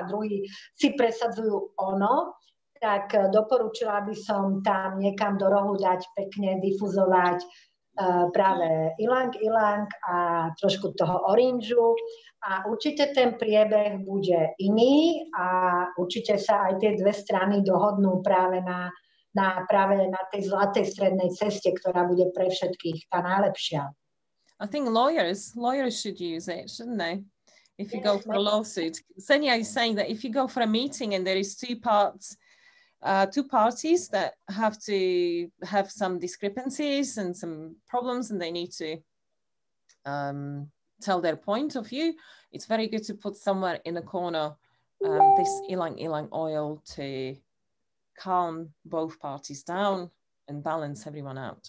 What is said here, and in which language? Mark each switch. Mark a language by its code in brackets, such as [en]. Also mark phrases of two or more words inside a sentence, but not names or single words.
[sk] druhí si presadzujú ono, tak doporučila by som tam niekam do rohu dať pekne difuzovať práve ilang ilang a trošku toho orangeu a určite ten priebeh bude iný a určite sa aj tie dve strany dohodnú práve na tej zlatej strednej ceste, ktorá bude pre všetkých tá najlepšia. [en] I think lawyers should use it, shouldn't they? If you go for a lawsuit. Xenia is saying that if you go for a meeting and there is two parties that have to have some discrepancies and some problems and they need to tell their point of view, it's very good to put somewhere in a corner this ylang ylang oil to calm both parties down and balance everyone out.